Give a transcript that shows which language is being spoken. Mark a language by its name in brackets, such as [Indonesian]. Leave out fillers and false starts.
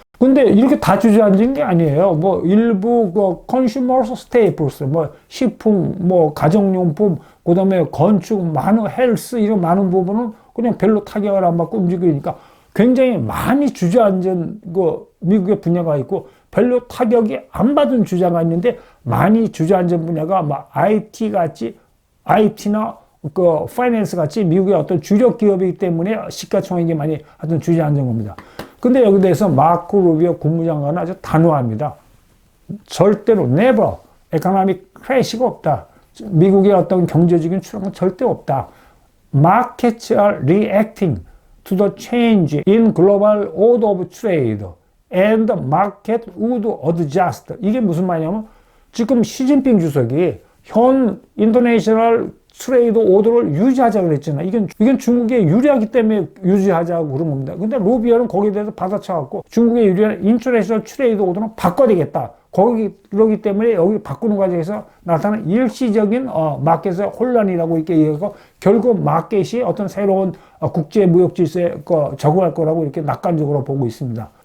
[Korean] 근데 이렇게 다 주저앉은 게 아니에요. 뭐 일부 컨슈머 스테이플스, 뭐 식품, 뭐 가정용품, 그다음에 건축, 많은 헬스 이런 많은 부분은 그냥 별로 타격을 안 받고 움직이니까 굉장히 많이 주저앉은 미국의 분야가 있고, 별로 타격이 안 받은 주자가 있는데 많이 주저앉은 분야가 막 IT 같이, IT나 파이낸스 같이 미국의 어떤 주력 기업이기 때문에 시가총액이 많이 하여튼 주저앉은 겁니다. 근데 여기 대해서 마크 루비오 국무장관은 아주 단호합니다. 절대로 [English] never economic crash [Korean] 가 없다. 미국의 어떤 경제적인 추락은 절대 없다. [English] Markets are reacting to the change in global order of trade. And the market would adjust. [Korean] 이게 무슨 말이냐면 지금 시진핑 주석이 현 인터내셔널 트레이드 오더를 유지하자고 그랬잖아요. 이건 중국에 유리하기 때문에 유지하자고 그런 겁니다. 근데 루비오는 거기에 대해서 받아쳐갖고 중국에 유리한 인터내셔널 트레이드 오더는 바꿔야 되겠다. 그러기 때문에 여기 바꾸는 과정에서 나타난 일시적인 마켓의 혼란이라고 이렇게 얘기하고 결국 마켓이 어떤 새로운 국제 무역 질서에 적응할 거라고 이렇게 낙관적으로 보고 있습니다.